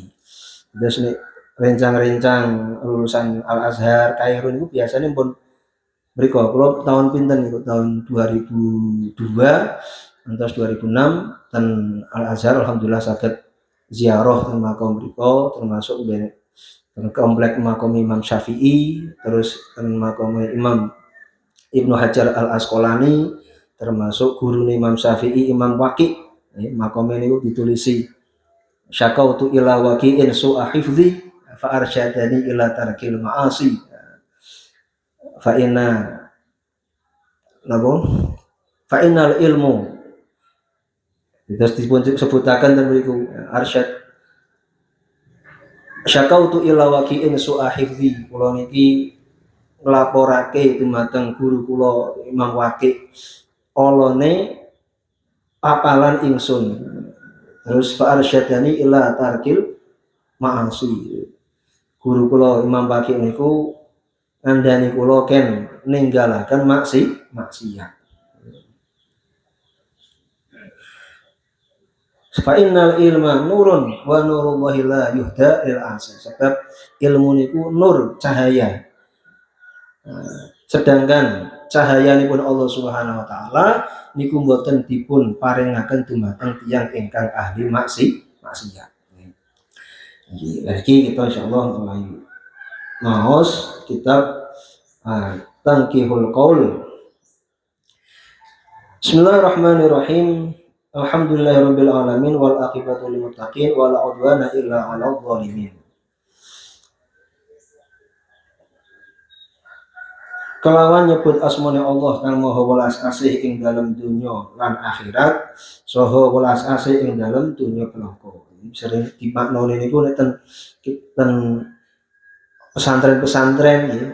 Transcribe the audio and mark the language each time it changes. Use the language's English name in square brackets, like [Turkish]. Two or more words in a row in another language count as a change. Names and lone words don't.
[Javanese] Terus nek rencang-rencang lulusan Al-Azhar Kairo niku biasanya pun mriku kula tahun pinten niku tahun 2002 ngantos 2006 ten Al-Azhar alhamdulillah saged ziarah ten makom mriku, termasuk ten komplek makom Imam Syafi'i, terus ten makom Imam Ibnu Hajar Al-Asqalani, termasuk gurune Imam Syafi'i Imam Waqi. Makome niku ditulisi [Arabic] شكوت إلى وكيع سوء حفظي فأرشدني إلى ترك المعاصي فإن العلم. [Javanese] Terus disebutaken ten mriku arsyad [Arabic] شكوت إلى وكيع سوء حفظي, [Javanese] kula niki nglaporake dumateng guru kula Imam Waqi olone papalan ingsun. Terus [Arabic] فأرشدني إلى ترك المعاصي, [Javanese] guru kula Imam Waqi niku ngandani kula ken ninggalaken maksiat. [Arabic] فإن العلم نور ونور الله لا يهدى للعاصي. [Javanese] Sebab ilmu niku nur, cahaya. Sedangkan cahayanipun Allah [Arabic] سبحانه وتعالى [Javanese] niku mboten dipun paringaken dumateng tiyang ingkang ahli maksiat. Iki kita insyaallah mulai maos kitab Tangkihul Qaul. [Arabic] Bismillahirrahmanirrahim. الحمد لله رب العالمين والعاقبة للمتقين ولا عدوان إلا على الظالمين. [Javanese] Kelawan nyebut asmane Allah kang maha welas asih ing dalam dunya lan akhirat, saha welas asih ing dalam dunya peloko. Sering dimaknani niku ten pesantren-pesantren nggih.